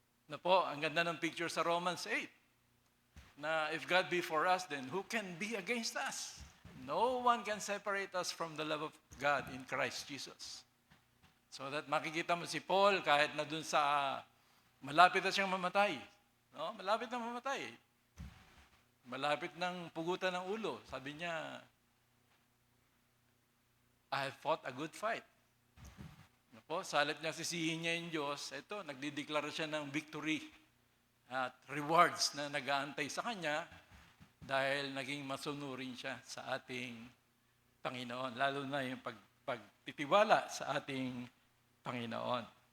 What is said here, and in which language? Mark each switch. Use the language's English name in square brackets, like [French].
[Filipino] Na po, ang ganda ng picture sa Romans 8, na [English] if God be for us, then who can be against us? No one can separate us from the love of God in Christ Jesus. [Filipino] So that makikita mo si Paul, kahit na doon sa malapit na siyang mamatay, no? Malapit na mamatay. Malapit ng pugutan ng ulo. Sabi niya, [English] I have fought a good fight. [Filipino] Po, salit niya sisihin niya yung Diyos. Ito, nagdideklara siya ng victory at rewards na nag-aantay sa kanya dahil naging masunurin siya sa ating Panginoon. Lalo na yung pagtitiwala sa ating Panginoon.